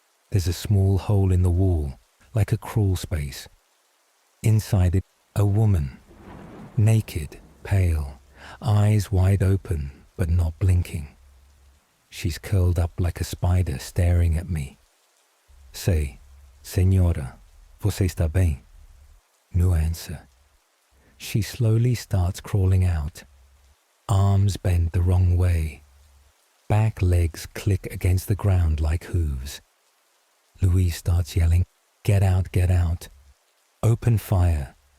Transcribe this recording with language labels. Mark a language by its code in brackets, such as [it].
[en] There's a small hole in the wall, like a crawl space. Inside it, a woman. Naked, pale, eyes wide open, but not blinking. She's curled up like a spider staring at me. [pt] Say, Senhora, você está bem? [en] No answer. She slowly starts crawling out. Arms bend the wrong way. Back legs click against the ground like hooves. Louise starts yelling, "Get out, get out." Open fire.